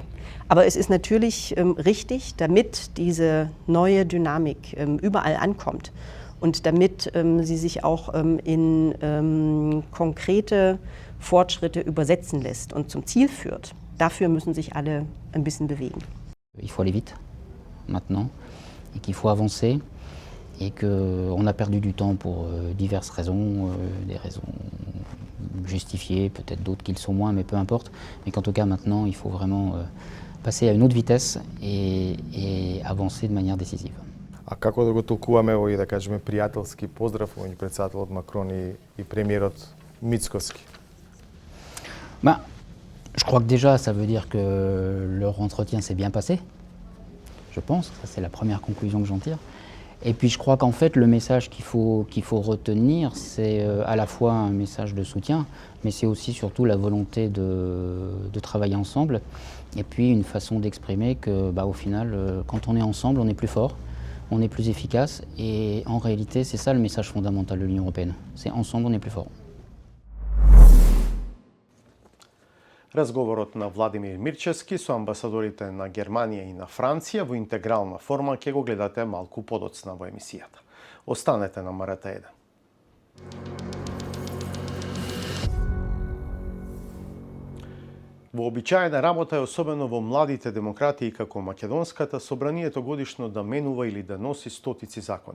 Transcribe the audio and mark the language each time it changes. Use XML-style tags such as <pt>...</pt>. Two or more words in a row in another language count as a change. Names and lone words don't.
<de>Aber es ist natürlich richtig, damit diese neue Dynamik überall ankommt und damit sie sich auch in konkrete Fortschritte übersetzen lässt und zum Ziel führt. Dafür müssen sich alle ein bisschen bewegen.</de> <fr>Il faut aller vite, maintenant, et qu'il faut avancer, et qu'on a perdu du temps pour diverses raisons, des raisons justifiées, peut-être d'autres qui le sont moins, mais peu importe. Mais qu'en tout cas, maintenant, il faut vraiment passer à une autre vitesse et avancer de manière décisive.</fr> <mk>А како да го толкуваме овој, да кажеме, пријателски поздрав од председателот Макрон и премиерот Мицкоски?</mk> <fr>Je crois que déjà, ça veut dire que leur entretien s'est bien passé. Je pense, ça c'est la première conclusion que j'en tire. Et puis je crois qu'en fait, le message qu'il faut retenir, c'est à la fois un message de soutien, mais c'est aussi surtout la volonté de travailler ensemble. Et puis une façon d'exprimer que, au final, quand on est ensemble, on est plus fort, on est plus efficace. Et en réalité, c'est ça le message fondamental de l'Union européenne. C'est ensemble, on est plus fort.</fr> <mk>Разговорот на Владимир Мирчевски со амбасадорите на Германија и на Франција во интегрална форма ќе го гледате малку подоцна во емисијата. Останете на МРТ1. Вообичаена работа е особено во младите демократии како македонската собранието годишно да менува или да носи стотици закони.</mk>